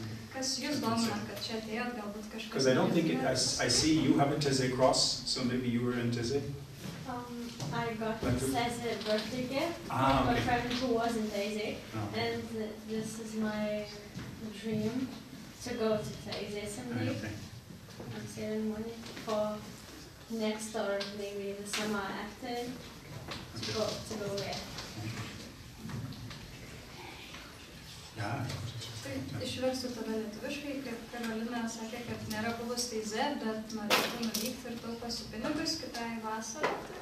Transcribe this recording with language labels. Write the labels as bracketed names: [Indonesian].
[Lithuanian] Kas jūs domina, kad čia atėjot, galbūt kažkas? [English] Because I don't think I see you have a Taize cross, so maybe you were in Taize. I got Taize birthday gift from my friend who was in Taize, and this is my dream to go to Taize someday. I'm saving money for next or maybe the summer after to go there. Yeah. [Lithuanian] Tai išversiu tada lietuviškai, kad Karolina sakė, kad nėra buvus Taize, bet norėtų nuvykti ir tauposi pinigus kitai vasarai.